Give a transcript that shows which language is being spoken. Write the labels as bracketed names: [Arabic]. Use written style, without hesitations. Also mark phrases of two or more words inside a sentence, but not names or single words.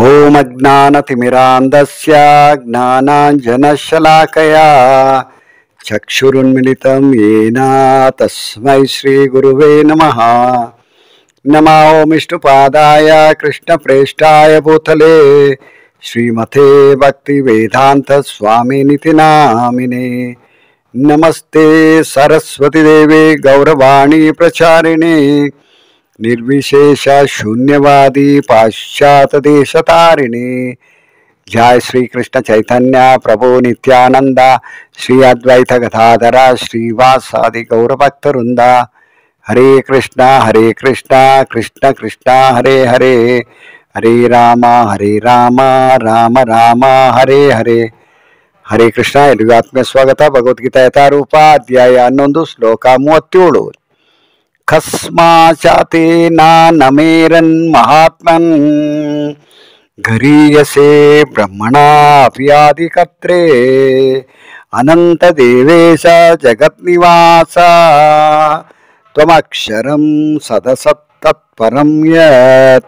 [Sanskrit] ಓಂ ಅಜ್ಞಾನತಿಮಿರಾಂಧಸ್ಯ ಜ್ಞಾನಾಂಜನಶಲಾಕಯಾ ಚಕ್ಷುರುನ್ಮಿಲಿತಂ ಯೇನ ತಸ್ಮೈ ಶ್ರೀ ಗುರುವೇ ನಮಃ. ನಮೋ ವಿಷ್ಣುಪಾದಾಯ ಕೃಷ್ಣಪ್ರೇಷ್ಠಾಯ ಭೂತಲೇ ಶ್ರೀಮತೆ ಭಕ್ತಿ ವೇದಾಂತ ಸ್ವಾಮಿನಿತಿ ನಾಮಿನೇ. ನಮಸ್ತೆ ಸರಸ್ವತಿ ದೇವಿ ಗೌರವಾಣಿ ಪ್ರಚಾರಿಣಿ ನಿರ್ವಿಶೇಷ ಶೂನ್ಯವಾದಿ ಪಾಶ್ಚಾತ್ಯ ದೇಶ ತಾರಿಣಿ. ಜಯ ಶ್ರೀ ಕೃಷ್ಣ ಚೈತನ್ಯ ಪ್ರಭು ನಿತ್ಯಾನಂದ ಶ್ರೀ ಅದ್ವೈತ ಗದಾಧರ ಶ್ರೀವಾಸಾದಿ ಗೌರಭಕ್ತವೃಂದ. ಹರೇ ಕೃಷ್ಣ ಕೃಷ್ಣ ಕೃಷ್ಣ ಹರೇ ಹರೇ, ಹರೇ ರಾಮ ರಾಮ ರಾಮ ಹರೇ ಹರೇ. ಹರೇ ಕೃಷ್ಣ. [Kannada] ಎಲ್ಲಿಗೂ ಆತ್ಮೀಯ ಸ್ವಾಗತ. ಭಗವದ್ಗೀತಾ ಯಥಾರೂಪ ಅಧ್ಯಾಯ 11 ಶ್ಲೋಕ 37. [Sanskrit] ಕಸ್ಮಾಚಾತೆ ನಮೇರನ್ ಮಹಾತ್ಮನ್ ಗರೀಯಸೆ ಬ್ರಹ್ಮಣ ಅಪಿಯಾದಿಕರ್ತ್ರೇ ಅನಂತ ದೇವೇಶ ಜಗನ್ನಿವಾಸ ತ್ವಮಕ್ಷರಂ ಸದಸತ್ತತ್ಪರಂ ಯತ್.